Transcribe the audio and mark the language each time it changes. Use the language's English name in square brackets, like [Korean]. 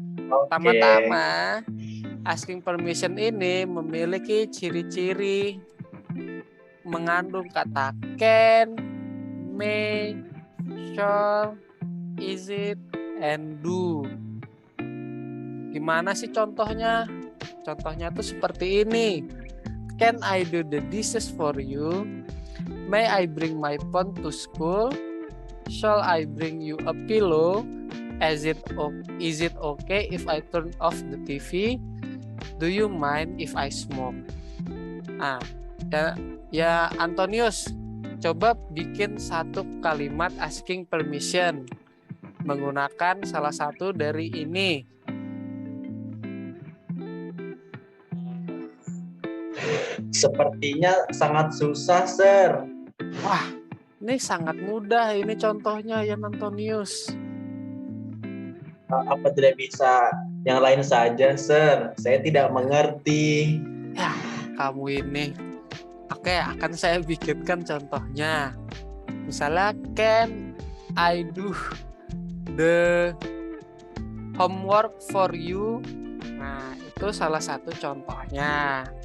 [Indonesian] Pertama-tama, asking permission ini memiliki ciri-ciri mengandung kata can, may, shall, is it, and do. Gimana sih contohnya? Contohnya tuh seperti ini. [English] Can I do the dishes for you? May I bring my phone to school? Shall I bring you a pillow? Is it okay if I turn off the TV? Do you mind if I smoke? [Indonesian] Nah, ya Antonius, coba bikin satu kalimat asking permission menggunakan salah satu dari ini. Sepertinya sangat susah, Sir. Wah, ini sangat mudah. Ini contohnya Yan Antonius. Apa tidak bisa yang lain saja, Sir? Saya tidak mengerti. Ya, kamu ini. Oke, akan saya bikinkan contohnya. [English] Misalnya, can I do the homework for you? [Indonesian] Nah, itu salah satu contohnya.